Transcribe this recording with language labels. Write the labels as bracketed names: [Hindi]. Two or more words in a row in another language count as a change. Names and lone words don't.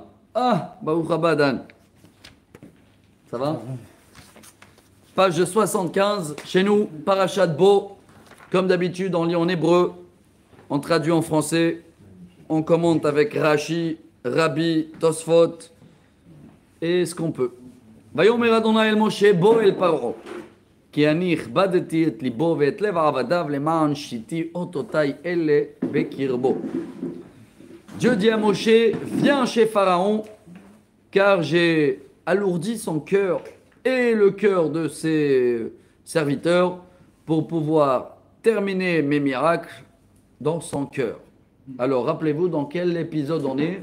[Hebrew] ברוך הבא דן. [French] Ça va? Page 75, chez nous, paracha de Bo. Comme d'habitude, on lit en hébreu, on traduit en français, on commente avec Rashi, Rabbi, Tosfot, et ce qu'on peut. [Hebrew] ויאמר ה' אל משה, בא אל פרעה, כי אני הכבדתי את לבו ואת לב עבדיו למען שתי אתתי אלה בקרבו. [French] Dieu dit à Moshe, viens chez Pharaon, car j'ai alourdi son cœur et le cœur de ses serviteurs pour pouvoir terminer mes miracles dans son cœur. Alors, rappelez-vous dans quel épisode on est?